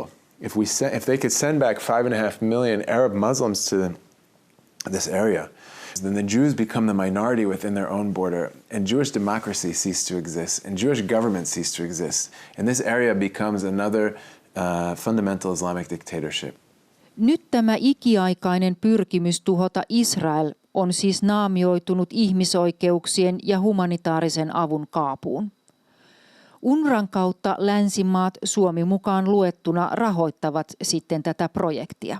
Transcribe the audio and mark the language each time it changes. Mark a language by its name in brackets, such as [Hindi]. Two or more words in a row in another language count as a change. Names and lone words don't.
[English] If they could send back 5.5 million Arab Muslims to this area, then the Jews become the minority within their own border, and Jewish democracy ceases to exist, and Jewish government ceases to exist, and this area becomes another fundamental Islamic dictatorship. [Finnish] Nyt tämä ikiaikainen pyrkimys tuhota Israel on siis naamioitunut ihmisoikeuksien ja humanitaarisen avun kaapuun. UNRWAn kautta länsimaat, Suomi mukaan luettuna, rahoittavat sitten tätä projektia.